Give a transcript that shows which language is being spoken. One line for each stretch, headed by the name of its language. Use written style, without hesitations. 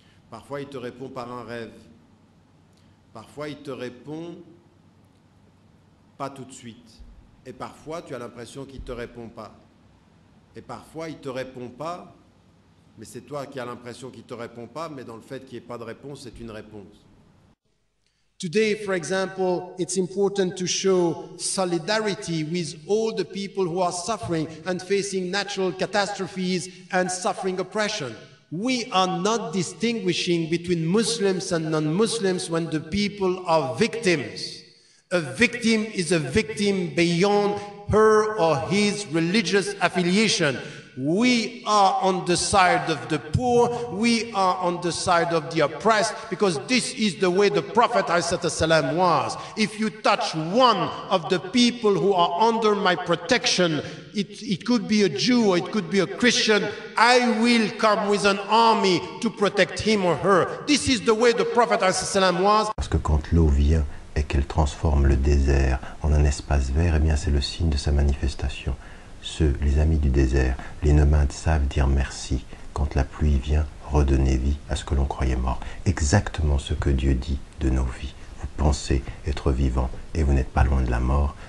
French: Parfois, il te répond par un rêve. Parfois, il te répond pas tout de suite. Et parfois, tu as l'impression qu'il ne te répond pas. Et parfois, il ne te répond pas, mais c'est toi qui as l'impression qu'il ne te répond pas, mais dans le fait qu'il n'y ait pas de réponse, c'est une réponse.
English: Today, for example, it's important to show solidarity with all the people who are suffering and facing natural catastrophes and suffering oppression. We are not distinguishing between Muslims and non-Muslims when the people are victims. A victim is a victim beyond her or his religious affiliation. We are on the side of the poor, we are on the side of the oppressed, because this is the way the Prophet ﷺ was. If you touch one of the people who are under my protection, it could be a Jew or it could be a Christian, I will come with an army to protect him or her. This is the way the Prophet ﷺ was.
French: Parce que quand l'eau vient et qu'elle transforme le désert en un espace vert, eh bien c'est le signe de sa manifestation. Les amis du désert, les nomades savent dire merci quand la pluie vient redonner vie à ce que l'on croyait mort. Exactement ce que Dieu dit de nos vies. Vous pensez être vivant et vous n'êtes pas loin de la mort.